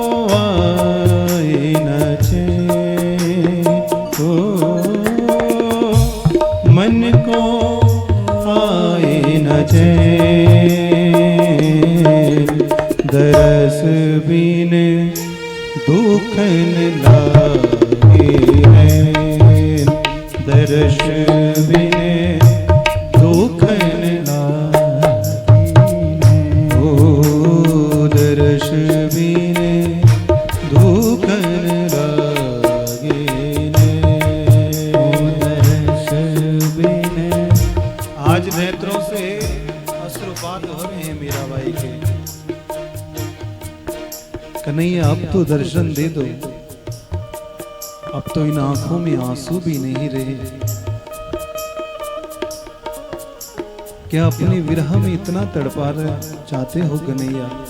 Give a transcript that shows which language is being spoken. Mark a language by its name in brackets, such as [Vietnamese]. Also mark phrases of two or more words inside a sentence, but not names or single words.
[Hindi] आए न चैन, ओ मन को आए न चैन, दरस बिन दुखन लागे हैं, दरस बिन दुखन लागे, ओ दरस बिन दुखन लागे ने, दरस बिन। आज नेत्रों से अश्रुपात हो रहे हैं मीराबाई के। कन्हैया अब तो दर्शन दे दो, अब तो इन आंखों में आंसू भी नहीं रहे। क्या अपने विरह में इतना तड़पा चाहते हो कन्हैया?